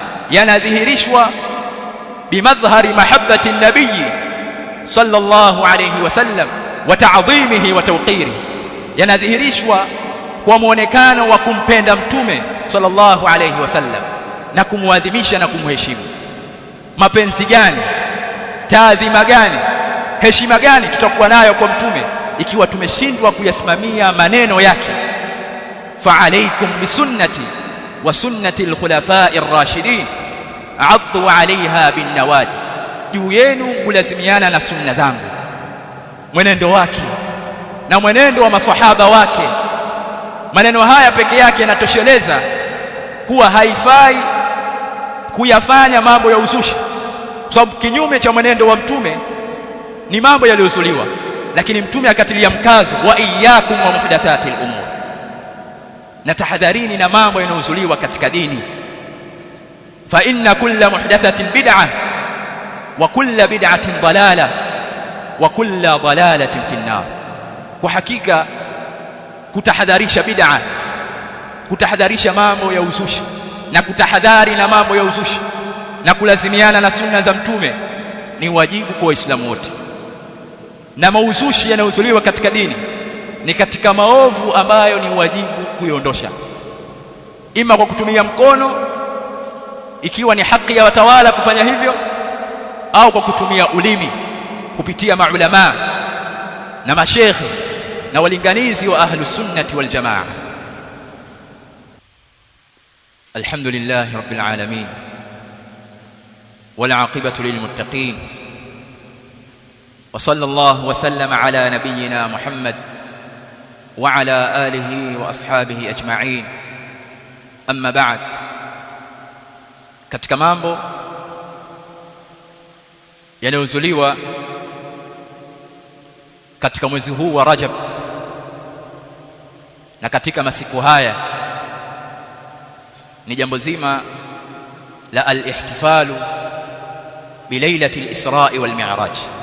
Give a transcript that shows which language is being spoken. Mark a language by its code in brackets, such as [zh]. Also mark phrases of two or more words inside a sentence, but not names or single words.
[sw] yanadhihirishwa [ar] بمظاهر محبة النبي صلى الله عليه وسلم وتعظيمه وتوقيره, [sw] yanadhihirishwa kwa muonekano wa kumpenda mtume [ar] صلى الله عليه وسلم [sw] na kumuadhimisha na kumheshimu. Mapenzi gani, taadhima gani, heshima gani tutakuwa nayo kwa mtume ikiwa tumeshindwa kuyasimamia maneno yake? [ar] فعليكم بسنتي وسنة الخلفاء الراشدين عضوا عليها بالنواجذ, [sw] juu yenu kulazimiana na sunna zangu, mwenendo wake na mwenendo wa maswahaba wake. Maneno haya peke yake yanatosheleza kuwa haifai kuyafanya mambo ya uzushi, kwa sababu kinyume cha mwenendo wa mtume ni mambo yaliyozuliwa, lakini mtume akatilia mkazo wa [ar] إياكم ومحدثات الأمور, [sw] na tahadharini na mambo yanayozuliwa katika dini. [ar] فإن كل محدثة بدعة وكل بدعة ضلالة وكل ضلالة في النار. [sw] Kwa hakika kutahadharisha bid'a, kutahadharisha mambo ya uzushi na kutahadhari na mambo ya uzushi na kulazimiana na sunna za mtume ni wajibu kwa Waislamu wote. Na mauzushi yanayozuliwa katika dini ni katika maovu ambayo ni wajibu kuiondosha, ima kwa kutumia mkono ikiwa ni haki ya watawala kufanya hivyo, au kwa kutumia ulimi kupitia maulama na mashekhi na walinganizi wa [ar] أهل السنة والجماعة. الحمد لله رب العالمين والعاقبة للمتقين وصلى الله وسلم على نبينا محمد وعلى آله وأصحابه أجمعين. أما بعد, [sw] katika mambo yanayozuliwa katika mwezi huu wa Rajab na katika masiku haya ni jambo zima la [ar] الاحتفال بليلة الإسراء والمعراج.